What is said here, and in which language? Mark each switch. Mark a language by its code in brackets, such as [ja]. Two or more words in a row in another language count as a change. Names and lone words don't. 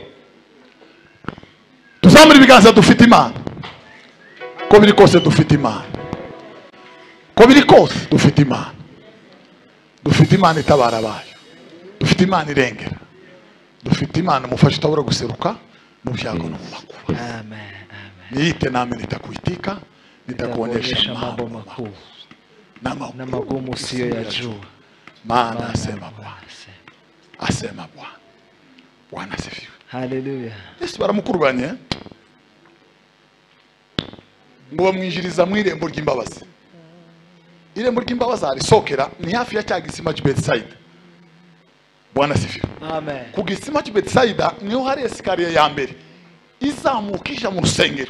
[rw] Tuzamura ibiganza dufite Imana. Ko biri kose dufite Imana. Dufite Imana itabara bayo. Dufite Imana irengera. Dufite Imana umufasha utabura guseruka mu byago no mu makuba. Amen. [sw] Niite nami nitakuitika, nitakuonyesha mambo makuu na magumu usiyojua. Maana asema Bwana. Bwana asifiwe. Haleluya. [rw] Yesu baramukurubanye ngo bamwinjiriza mu irembo ry'imbabazi. Irembo ry'imbabazi arisokera ni hafi ya cya gisima cy'Bethsaida. [sw] Bwana asifiwe. Amen. [rw] Ku gisima cy'Bethsaida niho hari esikariye ya mbere izamukisha mu rusengero.